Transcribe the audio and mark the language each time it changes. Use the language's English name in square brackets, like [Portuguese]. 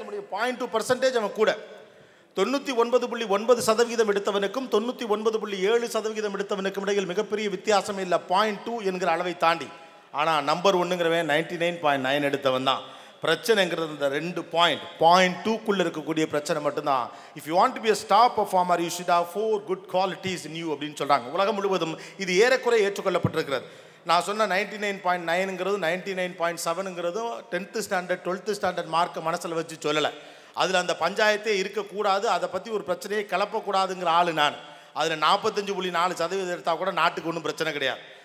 [Tamil] 0.2% அவன் கூட. 99.9% எடுத்தவனுக்கும் 99.7% எடுத்தவனுக்கும் இடையில் மிகப்பெரிய வித்தியாசம் இல்லை, 0.2 என்கிற அளவை தாண்டி. ஆனால் நம்பர் 1ங்கிறவன் 99.9 எடுத்தவன் தான். பிரச்சனைங்கிறது இந்த 2 0.2க்குள்ளே இருக்கக்கூடிய பிரச்சனை மட்டும்தான். [English] if you want to be a star performer you should have 4 good qualities in you [Tamil] அப்படின்னு சொல்கிறாங்க. உலகம் முழுவதும் இது ஏறக்குறை ஏற்றுக்கொள்ளப்பட்டிருக்கிறது. நான் சொன்ன 99.9ங்கிறது 99.7ங்கிறதும் 10th ஸ்டாண்டர்ட் 12th ஸ்டாண்டர்ட் மார்க்கை மனசில் வச்சு சொல்லலை. அதில் அந்த பஞ்சாயத்தே இருக்கக்கூடாது, அதை பற்றி ஒரு பிரச்சனையை கிளப்பக்கூடாதுங்கிற ஆள் நான். அதில் 45.4% எடுத்தால் கூட நாட்டுக்கு ஒன்றும் பிரச்சனை கிடையாது.